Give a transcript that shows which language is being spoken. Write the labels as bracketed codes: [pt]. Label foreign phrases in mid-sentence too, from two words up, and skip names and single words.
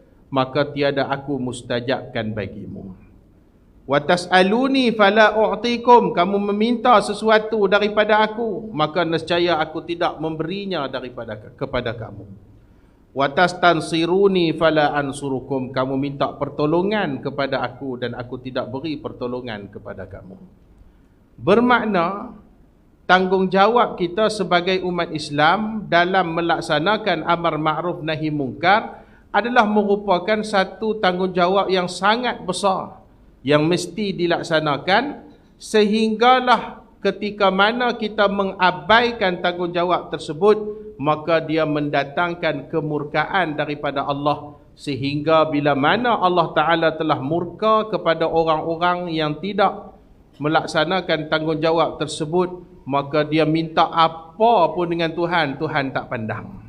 [ms] maka tiada aku mustajabkan bagimu. [ar] وتسألوني فلا أعطيكم, [ms] kamu meminta sesuatu daripada aku, maka nescaya aku tidak memberinya kepada kamu. [ar] وتستنصروني فلا أنصركم, [ms] kamu minta pertolongan kepada aku dan aku tidak beri pertolongan kepada kamu. Bermakna tanggungjawab kita sebagai umat Islam dalam melaksanakan amar ma'ruf nahi mungkar adalah merupakan satu tanggungjawab yang sangat besar yang mesti dilaksanakan, sehinggalah ketika mana kita mengabaikan tanggungjawab tersebut, maka dia mendatangkan kemurkaan daripada Allah, sehingga bila mana Allah Ta'ala telah murka kepada orang-orang yang tidak melaksanakan tanggungjawab tersebut, maka dia minta apa pun dengan Tuhan, Tuhan tak pandang.